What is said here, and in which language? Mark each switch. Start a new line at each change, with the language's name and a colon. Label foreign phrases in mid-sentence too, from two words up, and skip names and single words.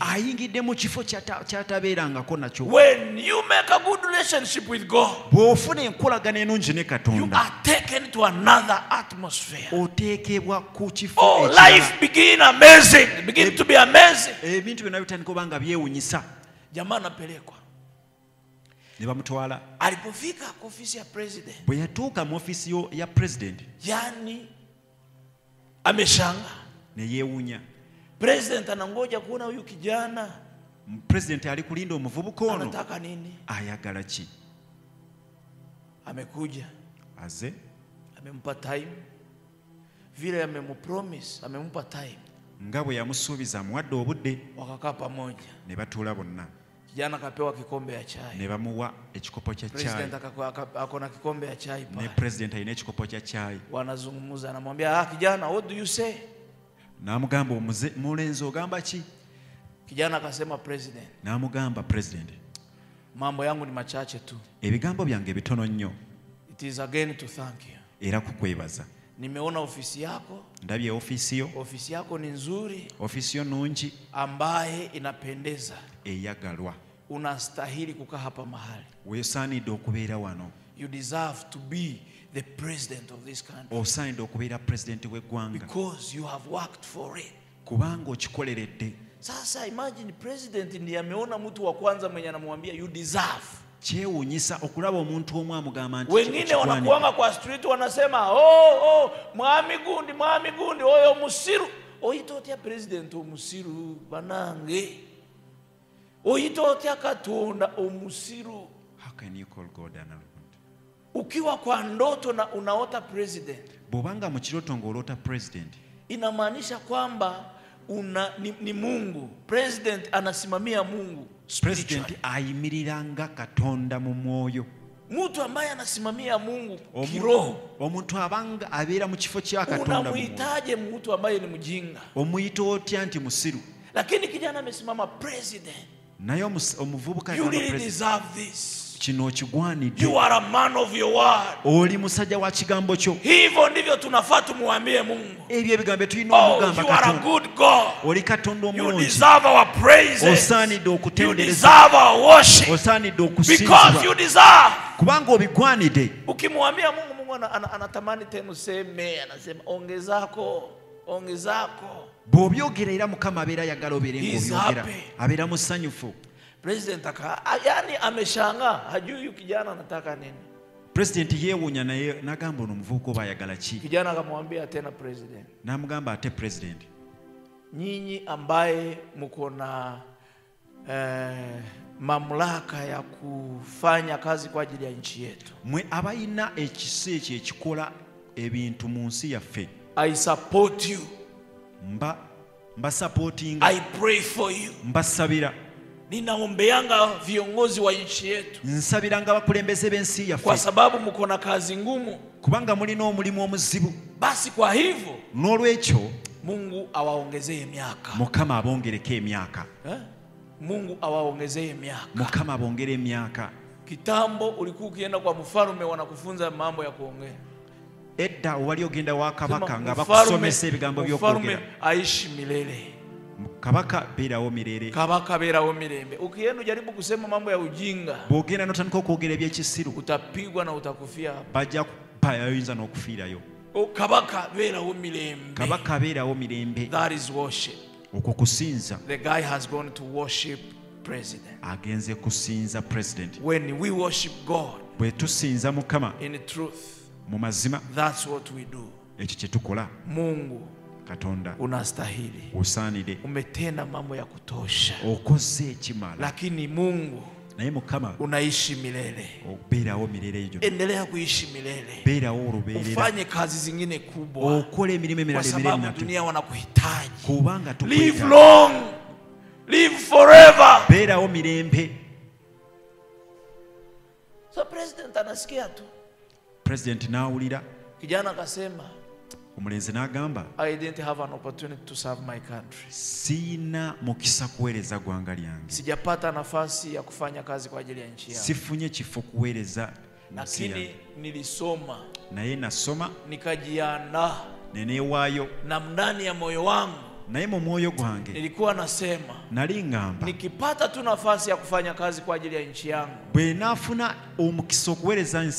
Ganda: Ayingidde mu kifo kyatabeerangako nakyo.
English: When you make a good relationship with God,
Ganda: bw'ofuna enkolagana ennungi ne Katonda,
English: you are taken to another atmosphere.
Ganda: Oteekebwa ku kifo
English: life begin to be amazing.
Ganda: Ebintu byonna bitandika oba nga byewunyisa.
Swahili: Jamaa anapelekwa.
Ganda: Ne bamutwala.
Swahili: Alipofika kwa ofisi ya president,
Ganda: bwe yatuuka mu ofisi ya president,
Swahili: yani ameshanga,
Ganda: ne yeewunya.
Swahili: President anangoja kuona huyu kijana.
Ganda: President ali kulinda omuvubuka ono.
Swahili: Anataka nini?
Ganda: Ayagala ki?
Swahili: Amekuja.
Ganda: Aze.
Swahili: Amempa time. Vile amempromise, amempa time.
Ganda: Nga bwe yamusuubiza amuwadde obudde.
Swahili: Wakakaa pamoja.
Ganda: Ne batuula bonna.
Swahili: Kijana akapewa kikombe ya chai.
Ganda: Ne bamuwa ekikopo kya chai.
Swahili: President akona kikombe ya chai pale.
Ganda: Ne president alina ekikopo kya chai.
Swahili: Wanazungumza, anamwambia kijana,
English: what do you say?
Ganda: Namugamba mulenzi ogamba ki?
Swahili: Kijana akasema president.
Ganda: Namugamba president,
Swahili: mambo yangu ni machache tu.
Ganda: Ebigambo byange bitono nnyo.
English: It is again to thank you.
Ganda: Era kukwebaza.
Swahili: Nimeona ofisi yako.
Ganda: Ndabye ofisi yo.
Swahili: Ofisi yako ni nzuri.
Ganda: Ofisi yo nungi.
Swahili: Ambaye inapendeza.
Ganda: Eyagalwa.
Swahili: Unastahili kukaa hapa mahali.
Ganda: Weesaanidde okubeera wano.
English: You deserve to be the president of this country.
Ganda: Osaanidde okubeera president w'eggwanga.
English: Because you have worked for it.
Ganda: Kubanga okikoleredde.
Swahili: Sasa imagine president ndiye ameona mtu wa kwanza mwenye anamwambia
English: you deserve.
Ganda: Kyewuunyisa okulaba omuntu omu amugamba nti
Swahili: wengine wanakuanga kwa street wanasema mwami gundi oyo musiru.
Ganda: Oyita otya president omusiru banange? Oyita otya Katonda omusiru?
English: How can you call God an arrogant?
Swahili: Ukiwa kwa ndoto na unaota president,
Ganda: bobanga mu kiroto ng'olota president,
Swahili: inamaanisha kwamba ni Mungu. President anasimamia Mungu.
Ganda: President ayimiriranga Katonda mu mwoyo.
Swahili: Mtu ambaye anasimamia Mungu kiroho.
Ganda: Omuntu abanga abeera mu kifo kya Katonda.
Swahili: Unamuhitaje mtu ambaye ni mjinga?
Ganda: Omuyito otya nti musiru.
Swahili: Lakini kijana amesimama president.
Ganda: Naye omuvubuka
English: you really deserve this.
Ganda: Kino kigwanidde.
English: You are a man of your word.
Ganda: Oli musajja wa kigambo kyo.
Swahili: Hivyo ndivyo tunafaa tumwambie Mungu.
Ganda: Ebyo ebigambo tulina omugamba Katonda.
English: You are a good God.
Ganda: Oli Katonda omulungi.
English: You deserve our praises.
Ganda: Osaanidde okutendereza.
English: You deserve our worship.
Ganda: Osaanidde okusinzibwa.
English: Because you deserve.
Ganda: Kubanga obigwanidde.
Swahili: Ukimwambia Mungu anatamani tena useme, anasema ongezako.
Ganda: Bw'obyogera era Mukama abeera ayagala obeere ng'obyogera. Abeera musanyufu.
Swahili: President yani ameshangaa, hajui huyu kijana anataka nini.
Ganda: President yeewuunya naye nagamba ono omuvubuka oba ayagala ki.
Swahili: Kijana akamwambia tena president.
Ganda: Namugamba ate president,
Swahili: nyinyi ambaye mko na mamlaka ya kufanya kazi kwa ajili ya nchi yetu,
Ganda: mwe abayina ekisa ekyo ekikola ebintu mu nsi yaffe,
English: I support you.
Ganda: Mba supporting.
English: I pray for you.
Ganda: Mbasabira.
Swahili: Ninaombeanga viongozi wa nchi yetu.
Ganda: Nsabiranga abakulembeze b'ensi yaffe.
Swahili: Kwa sababu mko na kazi ngumu.
Ganda: Kubanga mulina omulimu omuzibu.
Swahili: Basi kwa hivyo
Ganda: n'olwekyo
Swahili: Mungu awaongezee miaka.
Ganda: Mukama abongereko emyaka.
Swahili: Mungu awaongezee miaka.
Ganda: Mukama abongere emyaka.
Swahili: Kitambo ulikuwa ukienda kwa mfalme wanakufunza mambo ya kuongea.
Ganda: Edda wali ogenda wa kabaka nga bakusomesa ebigambo by'okwogera.
Swahili: Aishi milele.
Ganda: Kabaka beerawo mirere. Kabaka beerawo mirembe.
Swahili: Ukienda ujaribu kusema mambo ya ujinga,
Ganda: bw'ogenda n'otandika okwogera eby'ekisiru,
Swahili: utapigwa na utakufia.
Ganda: Bajja kubayinza n'okufiirayo. Kabaka beerawo mirembe. Kabaka beerawo mirembe.
English: That is worship.
Ganda: Okwo kusinza.
English: The guy has gone to worship president.
Ganda: Agenze kusinza president.
English: When we worship God,
Ganda: bwe tusinza Mukama
English: in truth,
Ganda: mu mazima,
English: that's what we do.
Ganda: Ekyo kye tukola.
Swahili: Mungu
Ganda: Katonda,
Swahili: unastahili.
Ganda: Usaanidde.
Swahili: Umetenda mambo ya kutosha.
Ganda: Okoze ekimala.
Swahili: Lakini Mungu,
Ganda: naye Mukama
Swahili: unaishi milele.
Ganda: obeerawo mirere ejo.
Swahili: Endelea kuishi milele.
Ganda: Beerawo olubeerera.
Swahili: Ufanye kazi zingine kubwa.
Ganda: Okola emirimu emirala
Swahili: Kwa
Ganda: emirala
Swahili: sababu dunia wanakuhitaji.
Ganda: kubanga
English: Live
Ganda: tukwetaaga.
English: long. Live forever.
Ganda: Beerawo mirembe.
Swahili: So president anasikia tu.
Ganda: President naawulira.
Swahili: Kijana akasema,
Ganda: Omulenzi n'agamba,
English: I didn't have an opportunity to serve my country.
Ganda: siina mukisa kuweereza ggwanga lyange.
Swahili: Sijapata nafasi ya kufanya kazi kwa ajili ya nchi yangu.
Ganda: Sifunye kifo kuweereza nsi
Swahili: Lakini
Ganda: yange.
Swahili: nilisoma,
Ganda: Naye nasoma
Swahili: nikajiandaa,
Ganda: ne neewaayo,
Swahili: na ndani ya moyo wangu
Ganda: naye mu mwoyo gwange
Swahili: nilikuwa nasema,
Ganda: nali ngamba
Swahili: nikipata tu nafasi ya kufanya kazi kwa ajili ya nchi yangu,
Ganda: bwe naafuna omukisa okuweereza nsi